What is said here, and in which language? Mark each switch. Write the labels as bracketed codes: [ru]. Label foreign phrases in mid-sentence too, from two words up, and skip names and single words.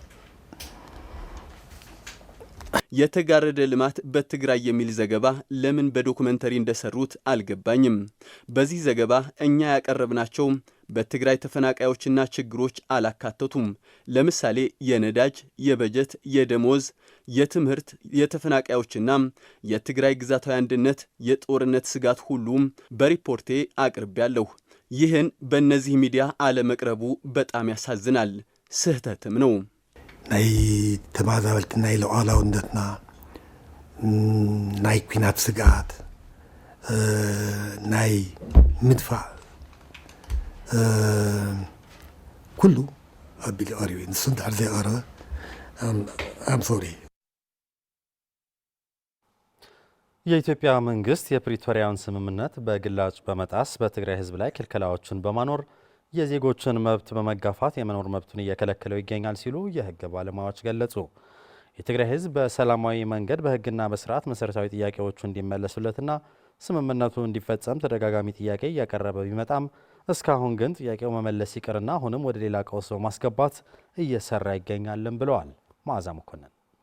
[am] የተጋረደ ልማት በትግራይ የሚል ዘገባ ለምን በዶኩመንተሪ እንደሰሩት አልገባኝም። በዚህ ዘገባ እኛ ያቀረብናቸው በትግራይ ተፈናቃዮችና ችግሮች አላካተቱም። ለምሳሌ የነዳጅ፣ የበጀት፣ የደሞዝ፣ የትምህርት፣ የተፈናቃዮችና የትግራይ ግዛታዊ አንድነት የጦርነት ስጋት ሁሉም በሪፖርቴ አቅርቤያለሁ። ይህን በእነዚህ ሚዲያ አለመቅረቡ በጣም ያሳዝናል፣ ስህተትም ነው። [ti] ናይ ተመዛበልቲ ናይ ሉዓላውነትና ናይ ኩናት ስጋት ናይ ምድፋዕ ኩሉ ኣቢሉ ቀሪቡ ንሱ እንድሕር ዘይቀረበ [en] I'm sorry። [am] የኢትዮጵያ መንግስት የፕሪቶሪያውን ስምምነት በግላጭ በመጣስ በትግራይ ህዝብ ላይ ክልከላዎችን በማኖር የዜጎችን መብት በመጋፋት የመኖር መብቱን እየከለከለው ይገኛል ሲሉ የህግ ባለሙያዎች ገለጹ። የትግራይ ህዝብ በሰላማዊ መንገድ በህግና በስርዓት መሰረታዊ ጥያቄዎቹ እንዲመለሱለትና ስምምነቱ እንዲፈጸም ተደጋጋሚ ጥያቄ እያቀረበ ቢመጣም እስካሁን ግን ጥያቄው መመለስ ይቅርና አሁንም ወደ ሌላ ቀውስ በማስገባት እየሰራ ይገኛልን ብለዋል። መዓዛ መኮንን